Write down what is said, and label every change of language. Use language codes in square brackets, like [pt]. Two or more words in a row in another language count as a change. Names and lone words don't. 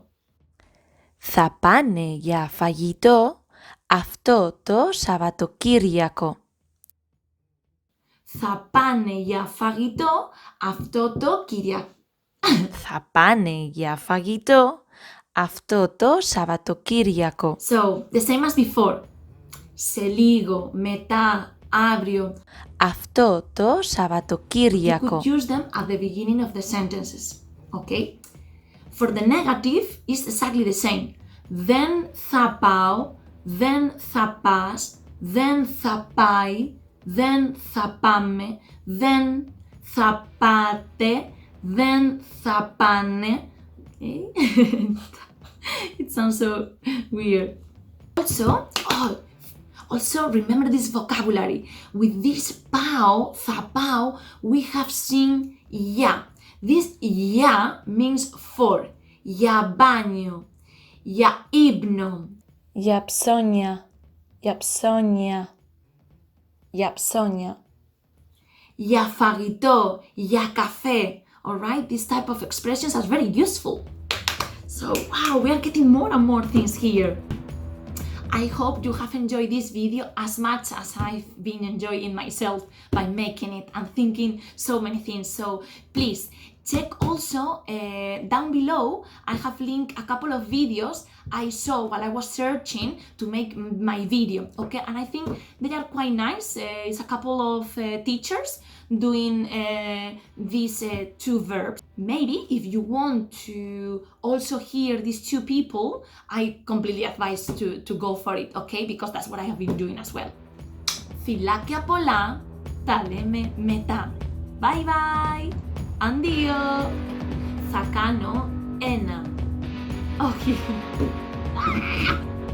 [el] Θα πάνε για φαγητό αυτό το Σαββατοκύριακο. Θα πάνε για φαγητό αυτό το Κυριακό. Θα πάνε για φαγητό αυτό το Σαββατοκύριακο. [en] So, the same as before. [el] Σε λίγο, μετά, αύριο. Αυτό το [en] You [el] Σαββατοκύριακο. [en] could use them at the beginning of the sentences. Okay? For the negative, it's exactly the same. Δεν θα πάω, δεν θα πας, δεν θα πάει, δεν θα πάμε, δεν θα πάτε, δεν θα πάνε. It sounds so weird. Also remember this vocabulary. With this PAO, [el] θα πάω, [en] we have seen Γεια. This Γεια means for. [el] Για μπάνιο, για ύπνο, Για ψώνια. Για ψώνια. Για ψώνια. Για φαγητό, για καφέ. [en] Alright, this type of expressions are very useful. So, wow, we are getting more and more things here. I hope you have enjoyed this video as much as I've been enjoying myself by making it and thinking so many things. So please check also down below. I have linked a couple of videos I saw while I was searching to make my video, okay? And I think they are quite nice. It's a couple of teachers doing these two verbs. Maybe if you want to also hear these two people, I completely advise to go for it, okay? Because that's what I have been doing as well. [el] Φιλάκια πολλά, τα λέμε μετά. [en] Bye bye! [el] Αντίο! Θα κάνω ένα. Όχι.